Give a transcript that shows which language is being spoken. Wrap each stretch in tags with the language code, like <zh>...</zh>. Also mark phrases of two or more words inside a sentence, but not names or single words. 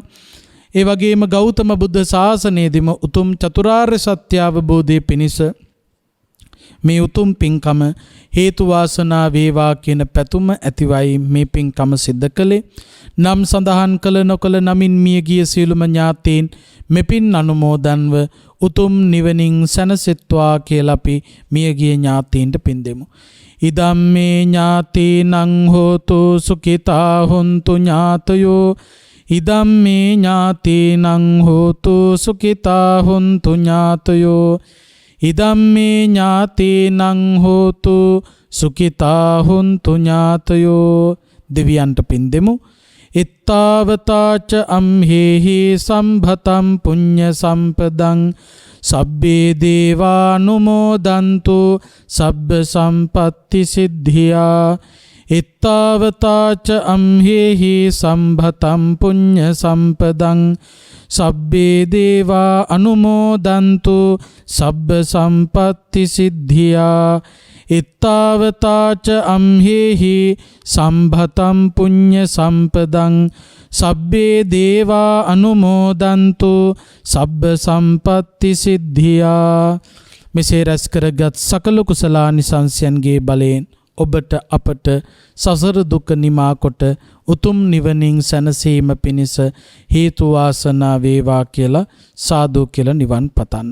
<si>ඒ වගේම ගෞතම බුද්ධ ශාසනයේදීම උතුම් චතුරාර්ය සත්‍ය අවබෝධයේ පිණිස මේ උතුම් පින්කම හේතු වාසනා වේවා කියන පැතුම ඇතිවයි මේ පින්කම සිද්ධ කළේ. නම් සඳහන් කළ නොකළ නමින් මියගිය සියලුම ඥාතීන් මෙපින් අනුමෝදන්ව උතුම් නිවනින් සැනසෙත්වා කියලා අපි මියගිය ඥාතීන්ට පින් දෙමු.</si> <pi>ඉදම්මේ ඥාතීනං හෝතු සුඛිතා හොන්තු ඥාතයෝ ඉදම්මේ ඥාතීනං හෝතු සුඛිතා හොන්තු ඥාතයෝ ඉදම්මේ ඥාතීනං හෝතු සුඛිතා හොන්තු ඥාතයෝ.</pi> <si>දෙවියන්ට පින් දෙමු.</si> <pi>ඉත්තාවතාච අම්හෙහි සම්භතම් පුඤ්ඤ සම්පදං සබ්බේ දේවානුමෝදන්තු සබ්බ සම්පත්ති සිද්ධියා. ඉත්තාවතාච අම්හෙහි සම්භතම් පුඤ්ඤ සම්පදං සබ්බේ දේවා අනුමෝදන්තු සබ්බ සම්පත්ති සිද්ධියා. ඉත්තාවතාච අම්හෙහි සම්භතම් පුඤ්ඤ සම්පදං සබ්බේ දේවා අනුමෝදන්තු සබ්බ සම්පත්ති සිද්ධියා.</pi> <si>මෙසේ රැස් කරගත් සකල කුසලානිසංසයන්ගේ බලයෙන් ඔබට අපට සසර දුක නිමා කොට උතුම් නිවනින් සැනසීම පිණිස හේතු වාසනා වේවා කියලා සාදු කියලා නිවන් පතන්න.</si>